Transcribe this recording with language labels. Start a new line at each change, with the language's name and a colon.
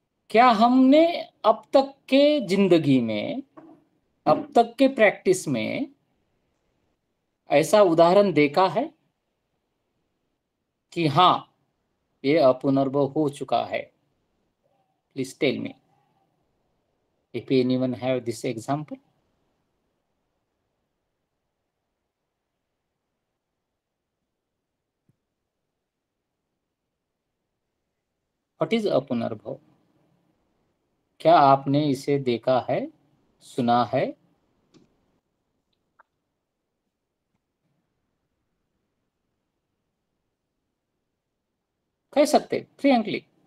Hindi: क्या हमने अब तक के जिंदगी में, अब तक के प्रैक्टिस में ऐसा उदाहरण देखा है कि हाँ ये अपुनर्भव हो चुका है?
English: Please tell me if anyone have this example. What is अपुनर्भव?
Hindi: क्या आपने इसे देखा है, सुना है? कह सकते फ्रेंकली।